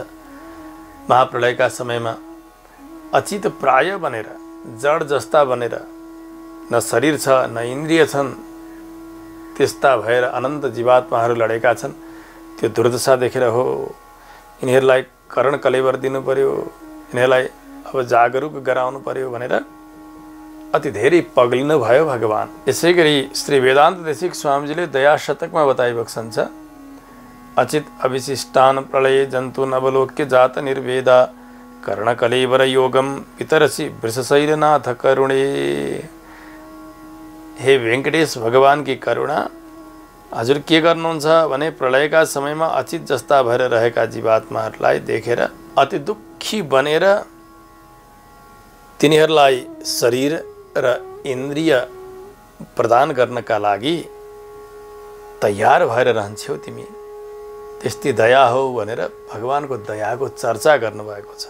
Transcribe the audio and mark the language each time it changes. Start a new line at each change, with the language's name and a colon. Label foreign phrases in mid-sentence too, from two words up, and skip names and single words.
Nepali: महाप्रलयका समयमा अचित प्राय बनेर, जड जस्ता बनेर, न शरीर छ न इन्द्रिय छन्, त्यस्ता भएर अनन्त जीवात्माहरू लडेका छन्। त्यो दुर्दशा देखेर हो यिनीहरूलाई करण कलेवर दिनु पर्यो, यिनीहरूलाई अब जागरुक गराउनु पर्यो भनेर अति धेरै पग्लिनु भयो भगवान। यसै गरी श्री वेदान्त देशिक स्वामीजीले दया शतकमा बताइबक्सन छ,
Sanskrit: अचित अविशिष्टान प्रलय जन्तु नवलोक्य जात निर्वेदा कर्ण कलेवर योगम पितरसी वृषशैलनाथ करुणे।
Nepali: हे वेंकटेश भगवान की करुणा, हजुर के गर्नुहुन्छ भने प्रलयका समयमा अचित जस्ता भएर रहेका जीवात्माहरूलाई देखेर अति दुखी बनेर तिनीहरूलाई शरीर र इन्द्रिय प्रदान गर्नका लागि तयार भएर रहन्छौ तिमी, त्यस्तै दया हो भनेर भगवानको दयाको चर्चा गर्नुभएको छ।